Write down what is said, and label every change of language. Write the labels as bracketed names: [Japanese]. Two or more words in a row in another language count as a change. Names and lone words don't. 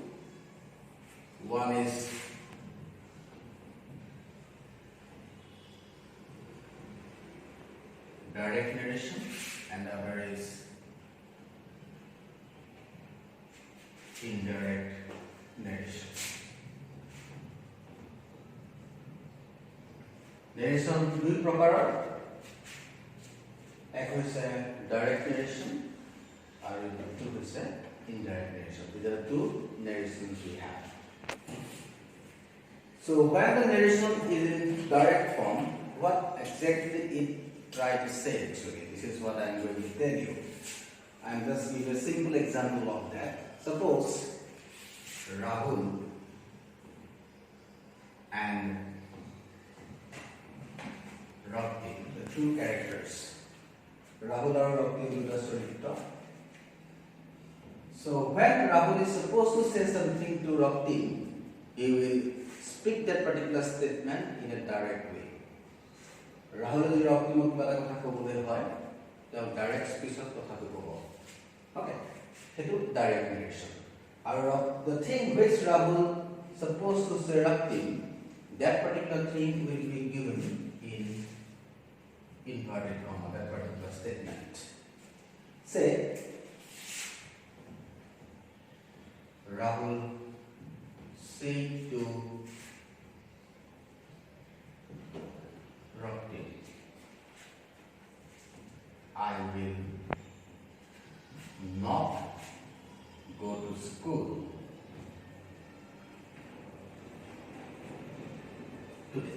[English] One is direct narration and the other is indirect narration. [Assamese] Narration দুই প্ৰকাৰৰ এক হৈছে [English] direct narration [Assamese] আৰু দুটো হৈছে [English] indirect narration. These are two narrations we have. So when the narration is in direct form, what exactly it try to say actually? This is what I am going to tell you. I am just give a simple example of that. Suppose Rahul and Rakti, the two characters. Rahul and Rakti do the story. So when Rahul is supposed to say something to Rakti, he will speak that particular statement in a direct way. [Assamese] Rahul যদি Rakti মোক কিবা কথা ক'বলৈ হয়, তেওঁ [English] direct speech [Assamese] কথাটো ক'ব। Okay, সেইটো [English] direct narration. And the thing which Rahul supposed to say Rakti, that particular thing will be given in inverted comma, that particular statement. Say, Rahul said to Rakti, I will not go to school today.